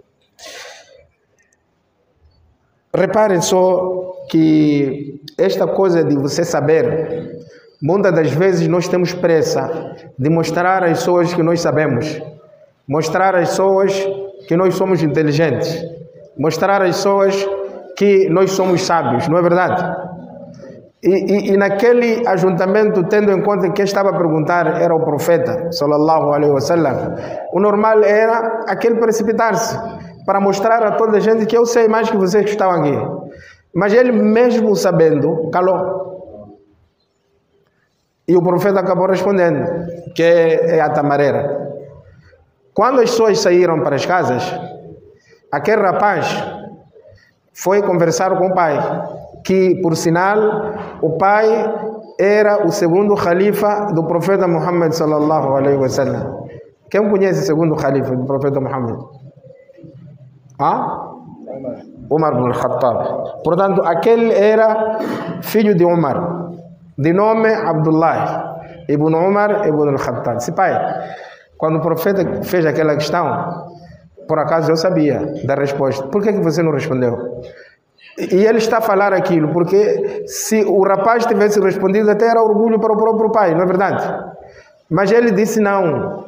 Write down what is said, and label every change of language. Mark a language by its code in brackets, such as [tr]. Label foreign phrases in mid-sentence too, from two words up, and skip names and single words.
[pt] Reparem só que esta coisa de você saber, muitas das vezes nós temos pressa de mostrar às pessoas que nós sabemos, mostrar às pessoas que nós somos inteligentes, mostrar às pessoas que nós somos sábios, não é verdade? E naquele ajuntamento, tendo em conta que quem estava a perguntar era o profeta [ar] صلى الله عليه وسلم, [pt] o normal era aquele precipitar-se para mostrar a toda a gente que eu sei mais que vocês que estão aqui. Mas ele mesmo sabendo, calou. E o profeta acabou respondendo, que é a tamareira. Quando as pessoas saíram para as casas, aquele rapaz foi conversar com o pai, que, por sinal, o pai era o segundo califa do profeta Muhammad [ar] صلى الله عليه وسلم. [pt] Quem conhece o segundo califa do profeta Muhammad? Umar ibn al-Khattab. Portanto, aquele era filho de Umar, de nome Abdullah ibn Umar ibn al-Khattab. Se pai, quando o profeta fez aquela questão, por acaso eu sabia da resposta. Por que você não respondeu? E ele está a falar aquilo porque se o rapaz tivesse respondido, até era orgulho para o próprio pai, não é verdade? Mas ele disse não.